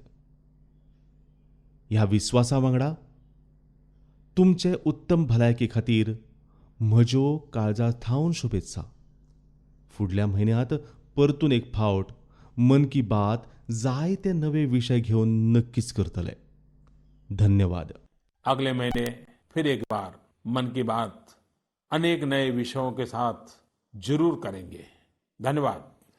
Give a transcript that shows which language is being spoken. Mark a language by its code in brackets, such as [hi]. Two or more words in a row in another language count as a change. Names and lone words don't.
[kok] ह्या विस्वासा वांगडा तुमचे उत्तम भलायके खातीर म्हज्यो काळजांथावन शुभेच्छा. फुडल्या म्हयन्यांत परतून एक फावट मन की बात जायते नवे विशय घेवन नक्कीच करतले. धन्यवाद. [hi] अगले महीने फिर एक बार मन की बात अनेक नए विषयों के साथ जरूर करेंगे. धन्यवाद.